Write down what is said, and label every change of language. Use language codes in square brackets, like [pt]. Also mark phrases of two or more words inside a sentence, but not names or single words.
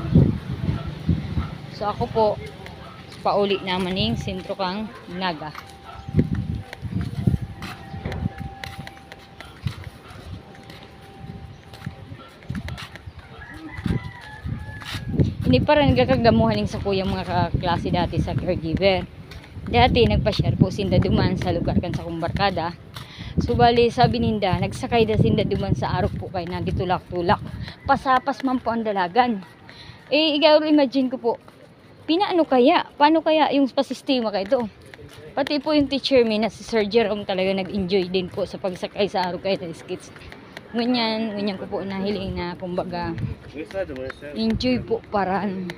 [bik] So ako po, pauli naman ng sentro kang Naga. [tl] Hindi pa rin nagkakagamuhan sa kuya mga kaklase dati sa caregiver. [bik] Dati nagpa-share po sinda duman sa lugar kan sa kumbarkada. So bali sabi ninda, nagsakay da sinda duman sa arok po kay nagitulak-tulak. Pasapas man po ang dalagan. Eh, ikaw imagine ko po, paano kaya yung pasistema kay ito? Pati po yung teacher mi na si Sir Jerome talaga nag-enjoy din po sa pagsakay sa arok kay na skits. Ngunyan ko po nahiling na kumbaga enjoy po paran.